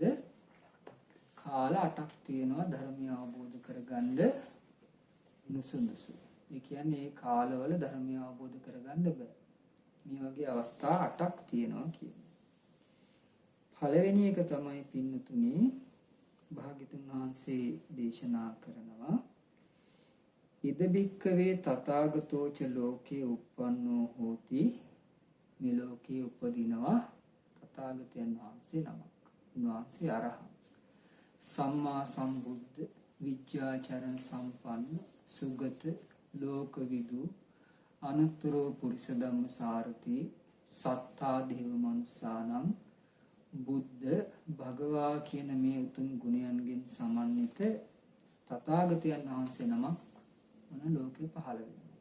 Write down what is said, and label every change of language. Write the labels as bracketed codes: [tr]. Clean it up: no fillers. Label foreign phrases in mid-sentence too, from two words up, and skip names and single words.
[si] කාල 8ක් තියෙනවා ධර්මය අවබෝධ කරගන්න නුසුදුසු. ඒ කියන්නේ මේ කාලවල ධර්මය අවබෝධ කරගන්න බෑ. මේ වගේ අවස්ථා 8ක් තියෙනවා කියන්නේ. පළවෙනි එක තමයි පින්නතුනි භාග්‍යතුන් වහන්සේ දේශනා කරනවා [pi] ඉද බික්කවේ තථාගතෝච ලෝකේ uppannෝ හෝති. [si] මේ ලෝකේ උපදිනවා තථාගතයන් වහන්සේ නමක්. උන්වහන්සේ [pi] අරහත් සම්මා සම්බුද්ධ විද්‍යාචරණ සම්පන්න සුගත ලෝකවිදු අනුත්තරෝ පුරිස ධම්මසාරති සත්තා දේව මනුස්සානම් බුද්ධ භගවා [si] කියන මේ උතුම් ගුණයන්ගෙන් සමන්විත තථාගතයන් වහන්සේ නමක් මොන ලෝකේ පහළ වෙනවා.